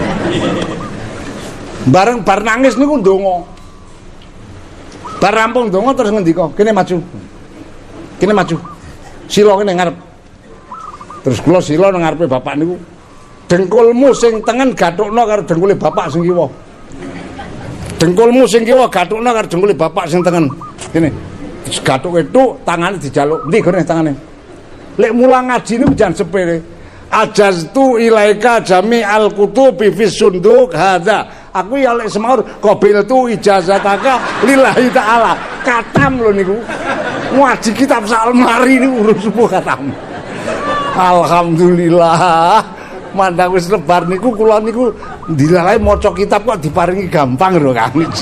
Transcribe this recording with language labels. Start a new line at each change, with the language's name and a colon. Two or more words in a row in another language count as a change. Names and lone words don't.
Javanese: bareng bar nangis niku ndonga bar rampung ndonga terus ngendika kene maju sila kene ngarep terus kula sila nang ngarepe bapak niku dengkulmu sing tengen gathukna karo dengkule bapak sing kiwa dengkulmu sing kiwa gathukna karo dengkule bapak sing tengen kene gathuke tuk tangane dijaluk ndi gone tangane lek mulang ngaji niku jan sepele
Arabic: أجزت إليك جميع الكتب في الصندوق هذا
Javanese: aku ya lek semaur
Arabic: قبلت إجازتك لله تعالى
Javanese: katam lho niku ngaji kitab sak lemari niku urus subuh katam alhamdulillah mandang wis lebar niku kula niku dilalae maca kitab kok diparingi gampang lho Kang